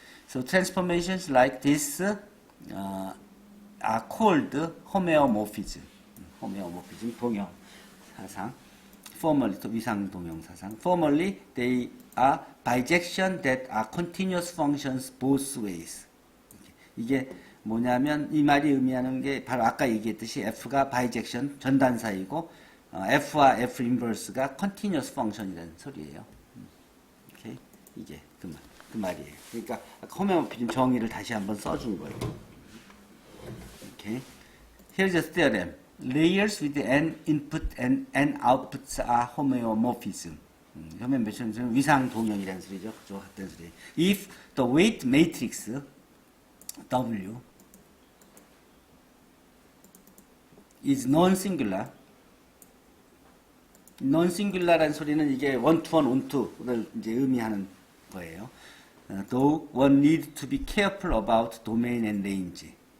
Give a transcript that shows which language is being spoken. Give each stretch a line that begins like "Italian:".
English: So transformations like this are called homeomorphism.
Korean: homeomorphism 동형 사상.
English: Formerly
Korean: 또 위상 동형 사상.
English: Formerly they are bijection that are continuous functions both ways.
Korean: 이게 뭐냐면 이 말이 의미하는 게 바로 아까 얘기했듯이 F가 바이젝션 전단사이고 F와 F 인버스가 continuous function이라는 소리예요. 오케이? 이게 그 말이에요. 그러니까 호메오모피즘 정의를 다시 한번 써준 거예요. 오케이?
English: Here's a theorem. Layers with n input and n outputs are homeomorphism.
Korean: 호메오모피즘은 위상 동형이라는 소리죠. 그쪽 같은 소리.
English: If the weight matrix W is non-singular.
Korean: non-singular라는 소리는 이게 one-to-one, one-to-를 이제 의미하는 거예요.
English: Though one need to be careful about domain and range.